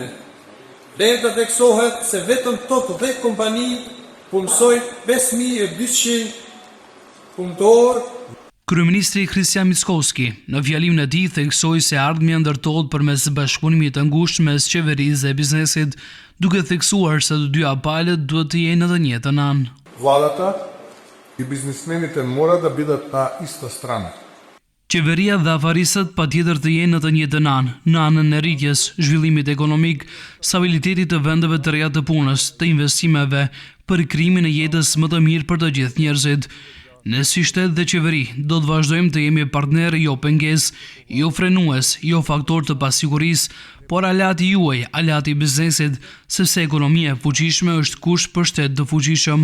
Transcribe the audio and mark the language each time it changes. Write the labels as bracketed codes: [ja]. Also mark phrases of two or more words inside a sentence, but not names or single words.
[sq] Dhe theksohet se vetëm top 10 kompani punësojnë 5.200 punëtorë. Kryeministri Kristian Mickoski në fjalimin e tij theksoi se ardhmja ndërtohet përmes bashkëpunimit të ngushtë mes qeverisë dhe biznesit, duke theksuar se të dyja palët duhet të jenë në të njëjtën anë. [mk] Владата и бизнесмените мора да бидат на иста страна. [sq] Qeveria dhe afarisët patjetër të jenë në të njëjtën anë, në anën e rritjes, zhvillimit ekonomik, stabilitetit të vendeve të reja të punës, të investimeve, për krijimin e jetës më të mirë për të gjithë njerëzit. Ne si shtet dhe qeveri do të vazhdojmë të jemi partner jo pengesë, jo frenues, jo faktor të pasigurisë, por alati juaj, alati i biznesit, sepse ekonomia e fuqishme është kusht për shtet të fuqishëm.